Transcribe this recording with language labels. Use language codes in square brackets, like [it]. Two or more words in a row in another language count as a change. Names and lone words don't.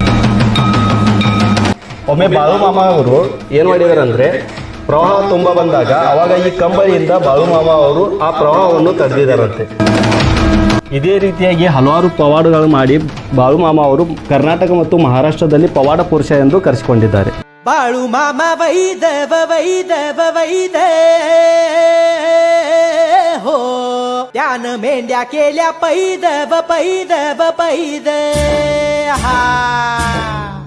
[kn] ಒಮ್ಮೆ ಬಾಳು ಮಾಮ ಅವರು ಏನು ಮಾಡಿದಾರಂದ್ರೆ ಪ್ರವಾಹ ತುಂಬ ಬಂದಾಗ ಅವಾಗ ಈ ಕಂಬಳಿಯಿಂದ ಬಾಳು ಮಾಮ ಅವರು ಆ ಪ್ರವಾಹವನ್ನು ತಡೆದಿದ್ದಾರಂತೆ. ಇದೇ ರೀತಿಯಾಗಿ ಹಲವಾರು ಪವಾಡಗಳು ಮಾಡಿ ಬಾಳು ಮಾಮ ಅವರು ಕರ್ನಾಟಕ ಮತ್ತು ಮಹಾರಾಷ್ಟ್ರದಲ್ಲಿ ಪವಾಡ ಪುರುಷ ಎಂದು ಕರೆಸಿಕೊಂಡಿದ್ದಾರೆ. [mr] बाळू मामा वैदव वैदव वैद हो त्यानं मेंढ्या केल्या पैदव पैदव पैद. हा